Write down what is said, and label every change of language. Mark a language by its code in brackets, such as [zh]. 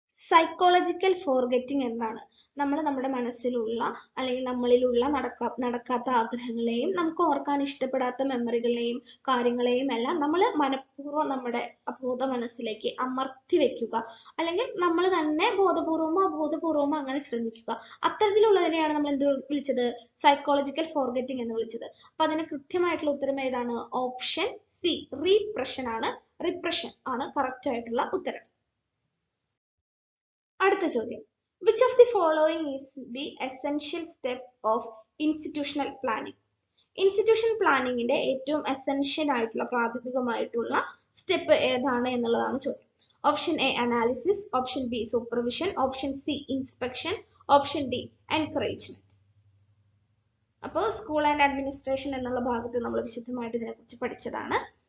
[ml] Psychological forgetting എന്താണ്? നമ്മൾ നമ്മുടെ മനസ്സിലുള്ള അല്ലെങ്കിൽ നമ്മളിലുള്ള നടക്കാത്ത ആഗ്രഹങ്ങളെയും നമുക്ക് ഓർക്കാൻ ഇഷ്ടപ്പെടാത്ത മെമ്മറികളെയും കാര്യങ്ങളെയും എല്ലാം നമ്മൾ മനഃപൂർവ്വം നമ്മുടെ അബോധ മനസ്സിലേക്ക് അമർത്തി വെക്കുക, അല്ലെങ്കിൽ നമ്മൾ തന്നെ ബോധപൂർവമോ അബോധപൂർവമോ അങ്ങനെ ശ്രമിക്കുക. അത്തരത്തിലുള്ളതിനെയാണ് നമ്മൾ എന്ത് വിളിച്ചത്? സൈക്കോളജിക്കൽ ഫോർഗെറ്റിംഗ് എന്ന് വിളിച്ചത്. അപ്പൊ അതിന് കൃത്യമായിട്ടുള്ള ഉത്തരം ഏതാണ്? ഓപ്ഷൻ സി റീപ്രഷൻ ആണ്. റിപ്രഷൻ ആണ് കറക്റ്റ് ആയിട്ടുള്ള ഉത്തരം. അടുത്ത ചോദ്യം. [en] Which of the following is the essential step of institutional planning? [ml] Institution പ്ലാനിങ്ങിന്റെ ഏറ്റവും എസെൻഷ്യൽ ആയിട്ടുള്ള പ്രാഥമികമായിട്ടുള്ള സ്റ്റെപ്പ് ഏതാണ് എന്നുള്ളതാണ് ചോദ്യം. Option A analysis, option B supervision, option C inspection, option D encouragement. അപ്പോൾ സ്കൂൾ ആൻഡ് അഡ്മിനിസ്ട്രേഷൻ എന്നുള്ള ഭാഗത്ത് നമ്മൾ വിശദമായിട്ട് ഇതിനെക്കുറിച്ച് പഠിച്ചതാണ്.